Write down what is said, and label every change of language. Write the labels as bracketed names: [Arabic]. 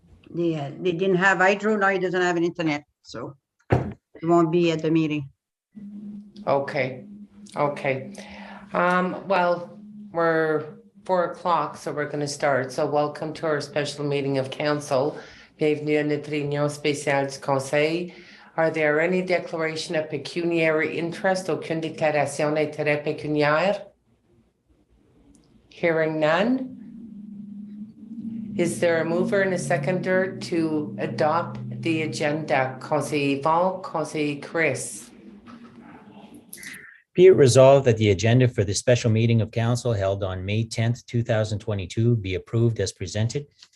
[English] They didn't have hydro, now he doesn't have an internet, so he won't be at the meeting. Okay. Okay. Well, we're 4 o'clock, so we're going to start. So welcome to our special meeting of council. [French] Bienvenue à notre réunion spéciale du conseil. [English] Are there any declaration of pecuniary interest? [French] Aucune déclaration d'intérêt pécuniaire? [English] Hearing none. Is there a mover and a seconder to adopt the agenda? [French] Conseiller Yvon, Conseiller Chris. [English] Be it resolved that the agenda for the special meeting of council held on May 10th, 2022 be approved as presented.